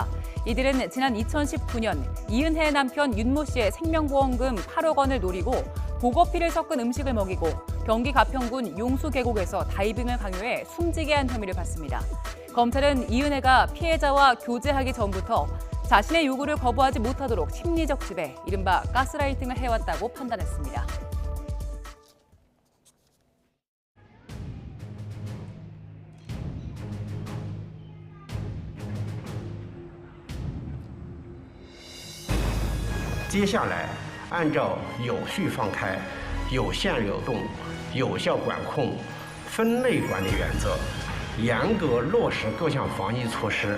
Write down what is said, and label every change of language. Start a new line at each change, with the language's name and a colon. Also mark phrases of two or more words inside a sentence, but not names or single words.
Korean: 이들은 지난 2019년 이은혜의 남편 윤모 씨의 생명보험금 8억 원을 노리고 보거피를 섞은 음식을 먹이고 경기 가평군 용수 계곡에서 다이빙을 강요해 숨지게 한 혐의를 받습니다. 검찰은 이은혜가 피해자와 교제하기 전부터 자신의 요구를 거부하지 못하도록 심리적 지배, 이른바 가스라이팅을 해왔다고 판단했습니다.
Chinese: 接下来按照有序放开、有限流动、有效管控、分类管理原则，严格落实各项防疫措施。